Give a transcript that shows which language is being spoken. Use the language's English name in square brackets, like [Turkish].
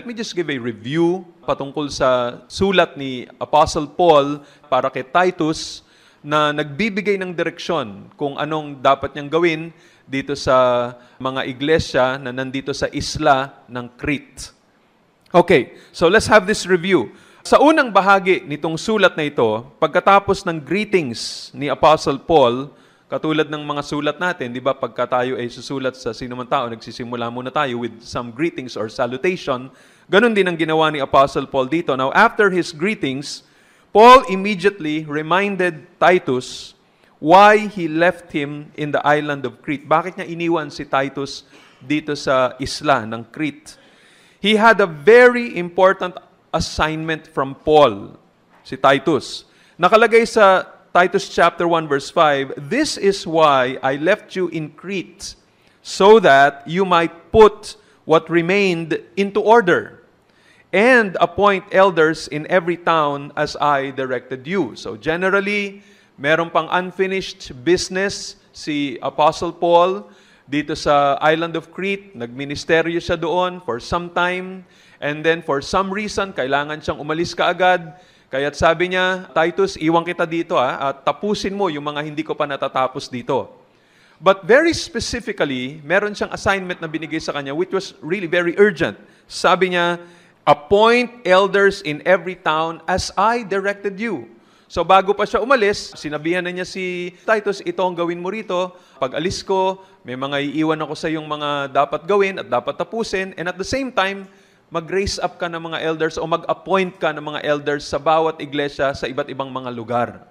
[English] Let me just give a review [Filipino] patungkol sa sulat ni Apostle Paul para kay Titus na nagbibigay ng direksyon kung anong dapat niyang gawin dito sa mga iglesia na nandito sa isla ng Crete. [English] Okay, so let's have this review. [Filipino] Sa unang bahagi nitong sulat na ito, pagkatapos ng greetings ni Apostle Paul, katulad ng mga sulat natin, di ba, pagka tayo ay susulat sa sinuman tao, nagsisimula muna tayo [English] with some greetings or salutation, [Filipino] ganun din ang ginawa ni Apostle Paul dito. [English] Now, after his greetings, Paul immediately reminded Titus why he left him in the island of Crete. [Filipino] Bakit niya iniwan si Titus dito sa isla ng Crete? [English] He had a very important assignment from Paul, [Filipino] si Titus. Nakalagay sa Titus chapter 1 verse 5, [English] This is why I left you in Crete, so that you might put what remained into order, and appoint elders in every town as I directed you. [Filipino] So generally, meron pang unfinished business si Apostle Paul dito sa island of Crete. Nagministeryo siya doon [English] for some time. And then for some reason, [Filipino] kailangan siyang umalis kaagad. Kaya't sabi niya, Titus, iwan kita dito at tapusin mo yung mga hindi ko pa natatapos dito. [English] But very specifically, [Filipino] meron siyang assignment na binigay sa kanya [English] which was really very urgent. [Filipino] Sabi niya, [English] appoint elders in every town as I directed you. [Filipino] So bago pa siya umalis, sinabihan na niya si Titus, ito ang gawin mo rito. Pag alis ko, may mga iiwan ako sa yung mga dapat gawin at dapat tapusin. [English] And at the same time, [Filipino] mag-raise up ka ng mga elders o mag-appoint ka ng mga elders sa bawat iglesia sa iba't ibang mga lugar.